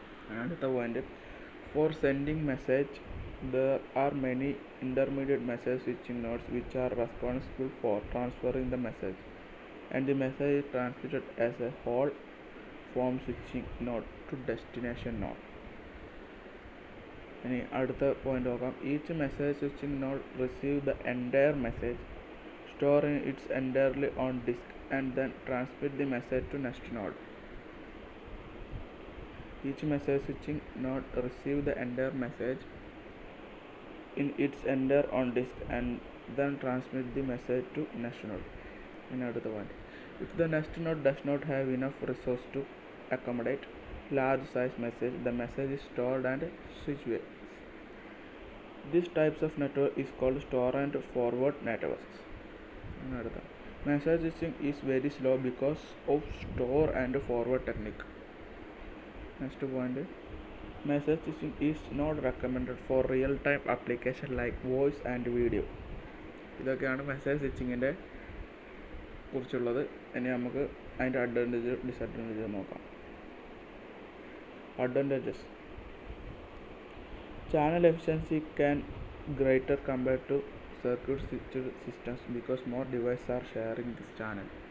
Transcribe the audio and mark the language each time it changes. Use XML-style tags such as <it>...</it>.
<en>Another point, for sending message there are many intermediate message switching nodes which are responsible for transferring the message, and the message is transmitted as a whole from switching node to destination node.</en> <ml>ഇനി അടുത്ത point നോക്കാം.</ml> <en>Each message switching node receive the entire message, store its entirely on disk and then transmit the message to next node. Each message switching node receive the entire message in its entire on disk and then transmit the message to next node. Another one, if the next node does not have enough resource to accommodate large size message, the message is stored and switched. This types of network is called store and forward networks. Another, message switching is very slow because of store and forward technique. Next point, message switching is not recommended for real time application like voice and video.</en> <ml>ഇതൊക്കെയാണ് message സ്വിച്ചിങ്ങിൻ്റെ കുറിച്ചുള്ളത്. ഇനി നമുക്ക് അതിൻ്റെ advantage disadvantage നോക്കാം.</ml> <en>Advantages, channel efficiency can greater compared to circuit switched systems because more devices are sharing this channel.</en>